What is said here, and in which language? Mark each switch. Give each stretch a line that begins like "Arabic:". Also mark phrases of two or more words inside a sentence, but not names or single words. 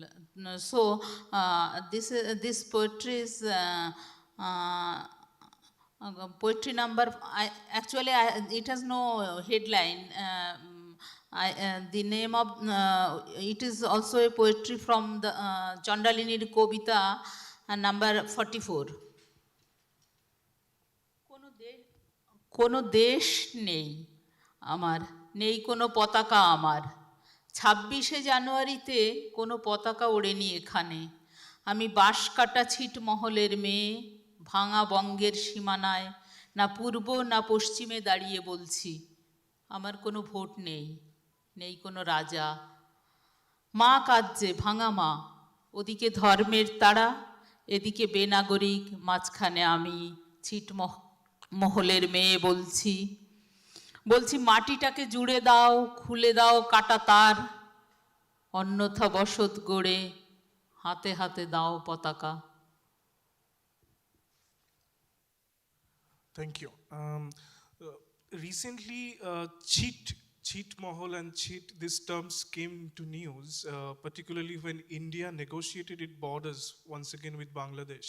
English: So this poetry is poetry number. It has no headline. The name of it is also a poetry from the Chandalinir Kobita, number 44.
Bangla: কোনো দেশ নেই আমার, নেই কোনো পতাকা আমার, 26শে জানুয়ারিতে কোনো পতাকা ওড়েনি এখানে। আমি বাঁশ কাটা ছিট মহলের মেয়ে, ভাঙা বঙ্গের সীমানায় না পূর্ব না পশ্চিমে দাঁড়িয়ে বলছি, আমার কোনো ভোট নেই, নেই কোনো রাজা। মা কাঁদছে, ভাঙা মা, ওদিকে ধর্মের তারা, এদিকে বেনাগরিক, মাঝখানে আমি ছিট মহলের মেয়ে বলছি, বলছি মাটিটাকে জুড়ে দাও, খুলে দাও কাটা তার, অন্যথা বসত গড়ে হাতে হাতে দাও পতাকা।
English: Thank you. Recently, cheat Mahal and cheat, these terms came to news, particularly when India negotiated its borders once again with Bangladesh.